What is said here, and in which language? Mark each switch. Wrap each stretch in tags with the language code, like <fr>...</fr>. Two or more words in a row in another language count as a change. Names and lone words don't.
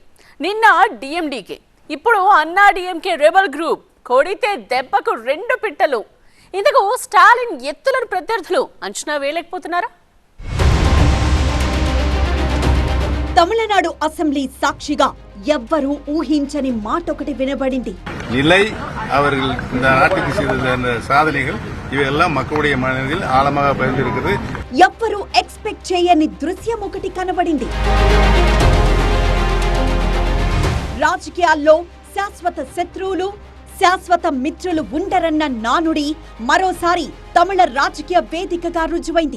<te>నిన్న డిఎండికే, ఇప్పుడు అన్నా డిఎంకే</te> <en>rebel group</en> <te>కొడితే దెబ్బకు రెండు పిట్టలు. ఇందుకు స్టాలిన్ ఎత్తులను ప్రత్యర్థులు అంచనా వేయలేకపోతున్నారా? తమిళనాడు అసెంబ్లీ సాక్షిగా ఎవ్వరూ ఊహించని మాట ఒకటి వినబడింది.</te> <ta>நிலை அவர்கள் இந்த நாட்டுக்கு செய்த சாதனைகள் இவையெல்லாம் மக்களுடைய மனதில் ஆழமாக பதிந்திருக்கிறது.</ta> <te>ఎవ్వరూ ఎక్స్పెక్ట్ చేయని దృశ్యం ఒకటి కనబడింది. రాజకీయాల్లో శాశ్వత శత్రువులు, శాశ్వత మిత్రులు ఉండరన్న నానుడి మరోసారి తమిళ రాజకీయ వేదికగా రుజువైంది.</te>